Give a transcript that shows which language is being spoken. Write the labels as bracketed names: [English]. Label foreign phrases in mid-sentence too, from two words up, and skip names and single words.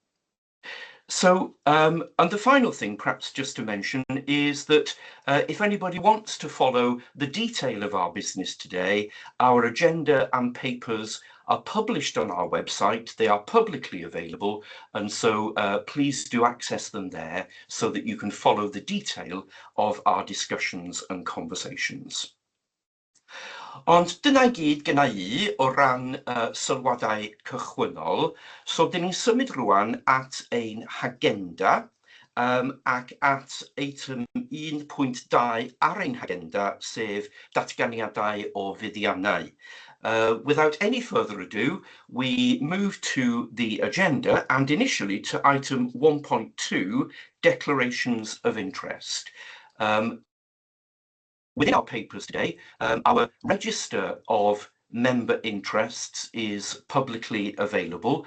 [English] So, and the final thing, perhaps just to mention, is that if anybody wants to follow the detail of our business today, our agenda and papers are published on our website. They are publicly available, and so please do access them there so that you can follow the detail of our discussions and conversations. [Welsh] Ond dyna i gyd gyda i o ran sylwadau cychwynnol. So, dyn ni'n symud rwan at ein hagenda ac at eitem 1.2 ar ein hagenda, sef datganiadau o fuddiannau. [English] Without any further ado, we move to the agenda and initially to item 1.2, declarations of interest. Within our papers today, our register of member interests is publicly available,